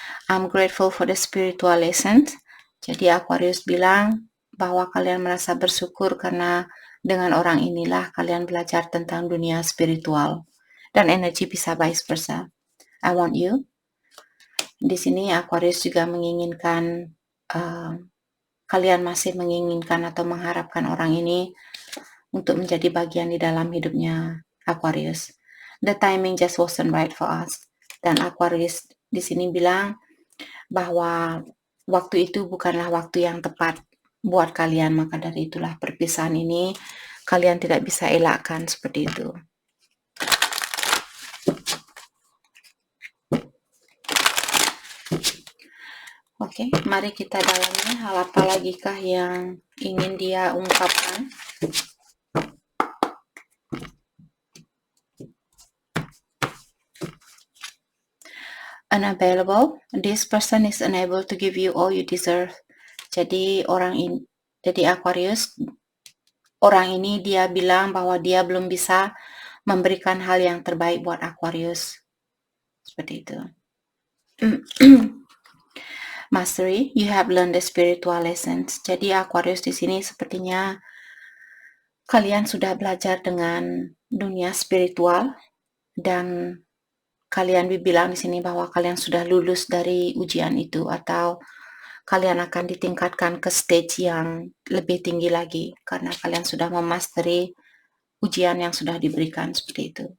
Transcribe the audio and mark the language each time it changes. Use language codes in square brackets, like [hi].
[en] I'm grateful for the spiritual lessons. [id] Jadi Aquarius bilang bahwa kalian merasa bersyukur karena dengan orang inilah kalian belajar tentang dunia spiritual. Dan energi bisa vice versa. [en] I want you. [id] Di sini Aquarius juga menginginkan, kalian masih menginginkan atau mengharapkan orang ini untuk menjadi bagian di dalam hidupnya Aquarius. [en] The timing just wasn't right for us. [id] Dan Aquarius di sini bilang bahwa waktu itu bukanlah waktu yang tepat buat kalian, maka dari itulah perpisahan ini kalian tidak bisa elakkan seperti itu. Oke, mari kita dalami hal apa lagi kah yang ingin dia ungkapkan. [en] Unavailable, this person is unable to give you all you deserve. [id] Jadi Aquarius, orang ini dia bilang bahwa dia belum bisa memberikan hal yang terbaik buat Aquarius. Seperti itu. [en] Mastery, you have learned the spiritual lessons. [id] Jadi Aquarius di sini sepertinya kalian sudah belajar dengan dunia spiritual dan kalian bilang di sini bahwa kalian sudah lulus dari ujian itu atau kalian akan ditingkatkan ke stage yang lebih tinggi lagi karena kalian sudah memastery ujian yang sudah diberikan seperti itu.